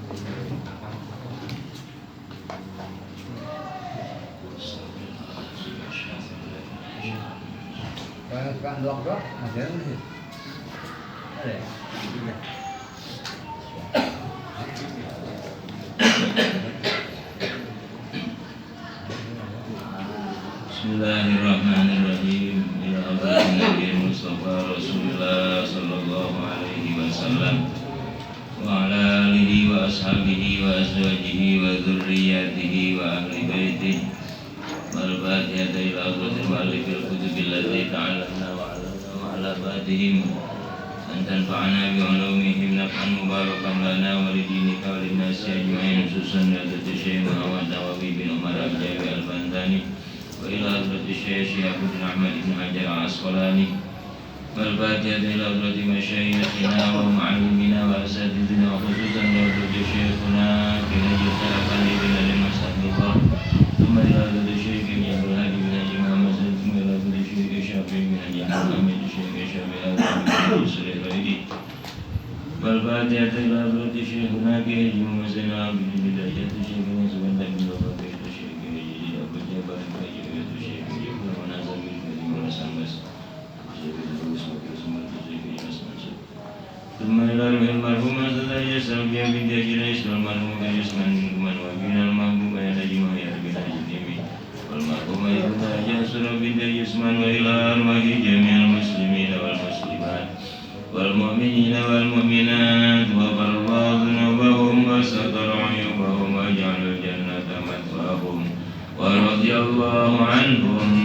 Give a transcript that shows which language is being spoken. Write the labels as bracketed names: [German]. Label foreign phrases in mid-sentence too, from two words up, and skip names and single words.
[Indonesian] Kalau tukang blok-blok, masih ada nggak sih? Ada ya? Iya. [Arabic] Bismillahirrahmanirrahim. يا الله، نبي مصطفى رسول الله صلى الله عليه وسلم وعلى آله وأصحابه وأزواجه وذريته وأهل بيته والفاتحة إلى حضرة المؤلف الكتب الذين تعلمنا وعلمنا وعلى بعضهم أن تنفعنا بعلومهم نفعا مباركا لنا ول دينك وللناس أجمعين خصوصا حضرة شيخ محمد نووي بن عمر الجاوي البنتني وإلى حضرة شيخ شهاب الدين أحمد بن حجر العسقلاني والفاتحة إلى حضرة مشايخنا ومعلمينا وأساتذتنا وخصوصا حضرة شيخنا كياهي سركان بن علي مسعد الله ثم إلى حضرة شيخ عبد الهادي بن حاج محمد ثم إلى حضرة شيخ شافعي بن حاج محمد شيخ شافعي بن سليمان رائدي والفاتحة إلى حضرة شيخنا كياهي حاج محمد زينل بن بداية شيخنا سبحان الله بن بابك شيخ كياهي أبو جبر بن شيخ ابن نزار بن سمباس ثم إلى المرحوم أستاذ يسر بها بنت أجريس والمرحوم كجسمان من وبين المحبوب يا نجم يا رب العالمين والمرحوم ابن يسر بنت جسمان وإلى أرواح جميع المسلمين والمسلمات والمؤمنين والمؤمنات وغفر الله ذنوبهم وستر عيوبهم وجعل الجنة مثواهم ورضي الله عنهم.